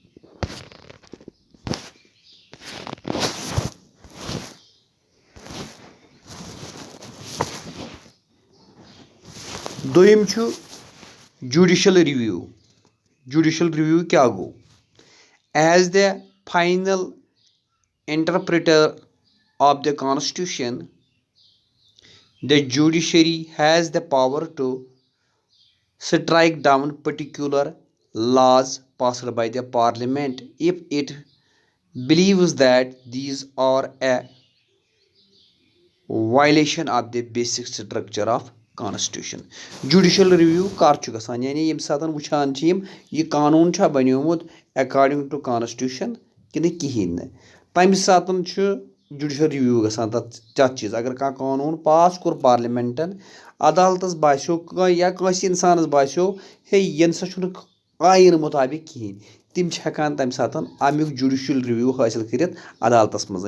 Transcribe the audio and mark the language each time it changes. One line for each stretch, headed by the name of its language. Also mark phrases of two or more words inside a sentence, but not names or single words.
Kashmiri: دوٚیِم چھُ
English: judicial review.
Kashmiri: کیٛاہ گوٚو؟
English: as the final interpreter of the constitution, the judiciary has the power to strike down particular laws passed by the parliament if it believes that these are a violation of the basic structure of constitution. judicial review
Kashmiri: کر چھُ گژھان؟ یعنی ییٚمہِ ساتہٕ وٕچھان چھِ یِم یہِ قانوٗن چھا بنیومُت
English: according to constitution
Kashmiri: کِنہٕ کِہینۍ نہٕ، تمہِ ساتہٕ چھُ
English: judicial review
Kashmiri: گژھان تتھ چیٖز. اگر کانٛہہ قانوٗن پاس کوٚر پارلِمینٹن، عدالتس باسیٚو یا کٲنٛسہِ انسانس باسیٚو ہے یہِ نسا چھُنہٕ آیٖنہٕ مُطابق کِہینۍ، تِم چھِ ہٮ۪کان تمہِ ساتہٕ امیُک
English: judicial review
Kashmiri: حٲصِل کٔرِتھ عدالتس منٛز.